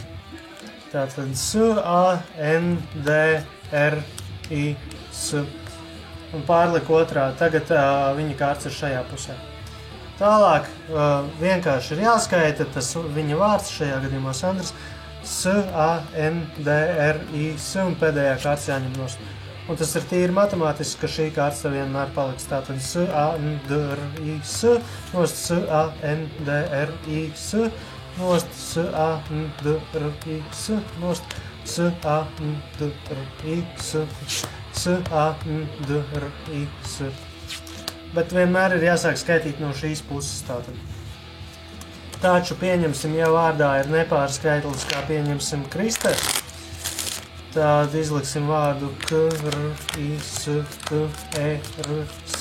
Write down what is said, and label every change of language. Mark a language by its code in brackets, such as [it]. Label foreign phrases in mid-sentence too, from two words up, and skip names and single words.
[lv] Tātad S-A-N-D-R-I-S. Un pārliku otrādi. Tagad viņa kārts ir šajā pusē. Tālāk vienkārši ir jāskaita tas viņa vārds, šajā gadījumā Sandrs. S-A-N-D-R-I-S un pēdējā kārts jāņem nost. Un tas ir tīri matemātiski, ka šī kārta vienmēr paliks. Tātad S-A-N-D-R-I-S, nost S-A-N-D-R-I-S, nost S-A-N-D-R-I-S, nost S-A-N-D-R-I-S, S-A-N-D-R-I-S. Bet vienmēr ir jāsāk skaitīt no šīs puses tātad. Taču pieņemsim, ja vārdā ir nepārskaitlis, kā pieņemsim Kristers, tad izliksim vārdu K-R-I-S-T-E-R-S.